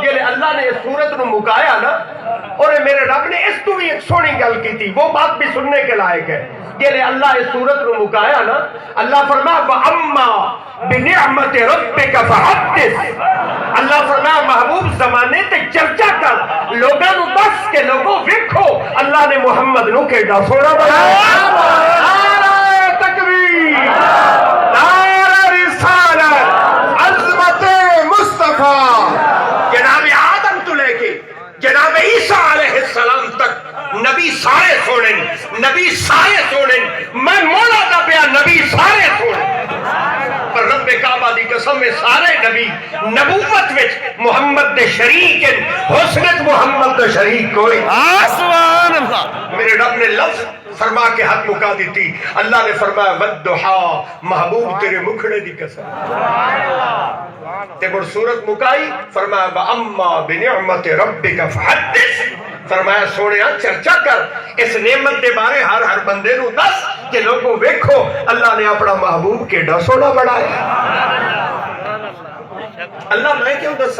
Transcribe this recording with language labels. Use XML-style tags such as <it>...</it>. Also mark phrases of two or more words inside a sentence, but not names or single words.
<ur>یہ اللہ نے اس سورت کو مکایا نا اور میرے رب نے اس کو بھی ایک</ur> <pa>سونی گل</pa> <ur>کی تھی، وہ بات بھی سننے کے لائق ہے. یہ اللہ اس سورت کو مکایا نا، اللہ فرمایا</ur> <ar>وَأَمَّا بِنِعْمَتِ رَبِّكَ فَحَدِّثْ.</ar> <pa>اللہ فرمایا محبوب زمانے تے چرچا کر، لوگاں نو دس کے لوگوں ویکھو اللہ نے محمد نو کیڑا سونا بنایا.</pa> <ur>نعرہ تکبیر، نعرہ رسالت، عظمت مصطفیٰ.</ur> <pa>جناب آدم تو لے کے جناب عیسیٰ علیہ السلام تک نبی سارے سونے، نبی سارے سونے. میں مولا دا پیا نبی سارے سونے. پر رب کعبہ دی قسم میں سارے نبی نبوت وچ محمد دے شریک ہیں، حسنت محمد دے شریک کوئی.</pa> <ar>سبحان اللہ.</ar> <pa>میرے رب نے لفظ فرما کے حق مکا دیتی. اللہ نے فرمایا والضحا محبوب تیرے مکھڑے دی قسم. تے بڑ صورت مکائی فرمایا</pa> <ar>واما بنعمت ربک فحدث.</ar> <pa>فرمایا سونیا چرچا کر اس نعمت دے بارے ہر بندے نو دس کہ لوگوں ویکھو اللہ نے اپنا محبوب کیڑا سونا بنایا. اللہ میں کیوں دسا؟</pa>